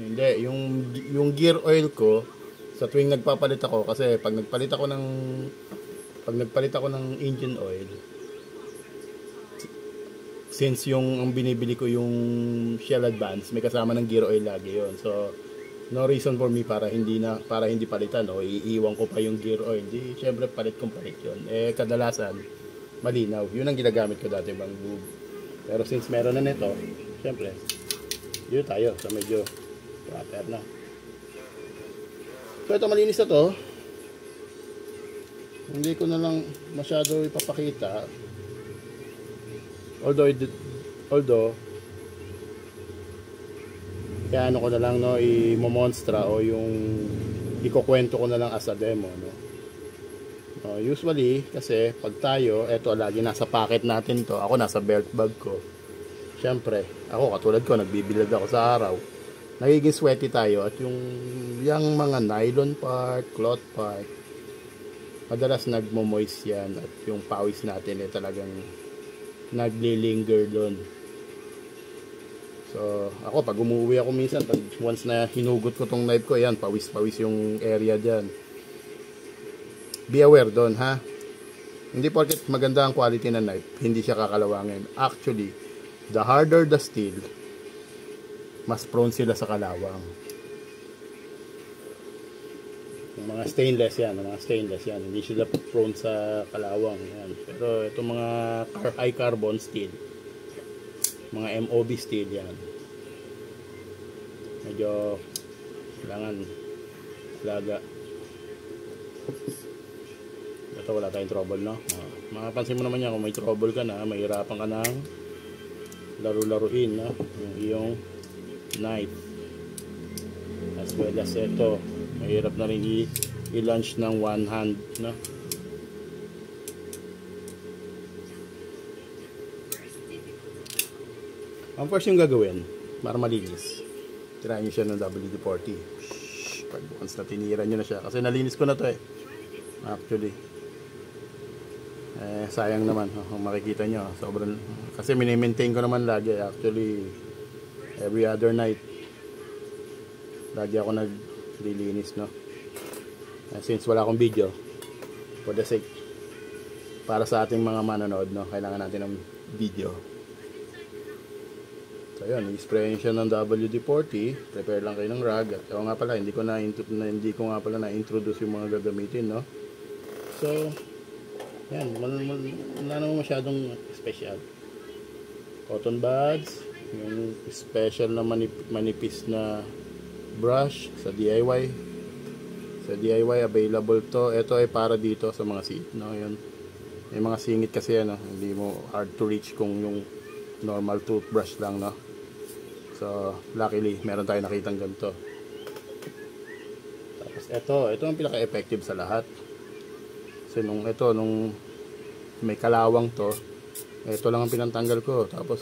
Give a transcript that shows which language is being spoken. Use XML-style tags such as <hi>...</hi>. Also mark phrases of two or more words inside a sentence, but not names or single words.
<tl>Hindi, yung</tl> <en>gear oil</en> <tl>ko sa tuwing nagpapalit ako, kasi pag nagpalit ako ng</tl> <en>engine oil,</en> <tl>since ang binibili ko yung Shell Advance, may kasama ng</tl> <en>gear oil</en> <tl>lagi yon.</tl> <en>So no reason for me</en> <tl>para hindi palitan, o iiwan ko pa yung gear oil. Di syempre palit yon. Kadalasan malinaw. Yun ang ginagamit ko dati bang lube. Pero since meron na nito, syempre, dito tayo sa medyo proper na. So ito, malinis na to. Hindi ko na lang masyado ipapakita. Although, kaya ano ko na lang, no, i-monstra o yung ikukwento ko na lang</tl> <en>as a demo,</en> <tl>no. Usually, kasi pag tayo, eto lagi nasa pocket natin to. Ako nasa belt bag ko. Siyempre, ako katulad ko, nagbibilad ako sa araw. Nagiging sweaty tayo at yung mga</tl> <en>nylon part, cloth part,</en> <tl>madalas nagmo-moist yan at yung pawis natin talagang naglilinger doon. So, ako pag umuwi ako minsan, pag once na hinugot ko tong knife ko, yan, pawis-pawis yung area dyan.</tl> <en>Be aware</en> <tl>doon, ha? Hindi porket maganda ang quality ng knife, hindi siya kakalawangin.</tl> <en>Actually, the harder the steel,</en> <tl>mas prone sila sa kalawang. Yung mga stainless yan, hindi sila prone sa kalawang yan. Pero itong mga</tl> <en>high carbon steel,</en> <tl>mga</tl> <en>MOB steel</en> <tl>yan, medyo kailangan laga. Ito wala tayong trouble, no? Mapapansin mo naman yan, kung may trouble ka na, mahirapan ka ng laro-laruin, no? Yung iyong knife.</tl> <en>As well as</en> <tl>ito, mahirap na rin i-launch ng</tl> <en>one hand,</en> <tl>no? Ang first yung gagawin para malinis, tirahan nyo siya ng WD-40. Pag once na tinira nyo na siya, kasi nalinis ko na to actually. Sayang naman, kung makikita nyo, sobrang, kasi mini-maintain ko naman lagi,</tl> <en>actually every other night</en> <tl>lagi ako naglilinis, no? Since wala akong video,</tl> <en>for the sake,</en> <tl>para sa ating mga manonood, no, kailangan natin ng video. So yun, i-spray siya ng WD-40, prepare lang kayo ng rag. At nga pala, hindi ko nga pala na-introduce yung mga gagamitin, no? So yan, wala naman masyadong special.</tl> <en>Cotton buds,</en> <tl>yung special na manipis na brush sa DIY. Sa DIY available to. Ito ay para dito sa mga seat, no? Yun. May mga singit kasi yan, no? Hindi mo</tl> <en>hard to reach</en> <tl>kung yung</tl> <en>normal toothbrush</en> <tl>lang, no?</tl> <en>So luckily</en> <tl>meron tayong nakitang ganito. Tapos ito ang pinaka-effective sa lahat. Kasi nung may kalawang to, ito lang ang pinantanggal ko.</tl>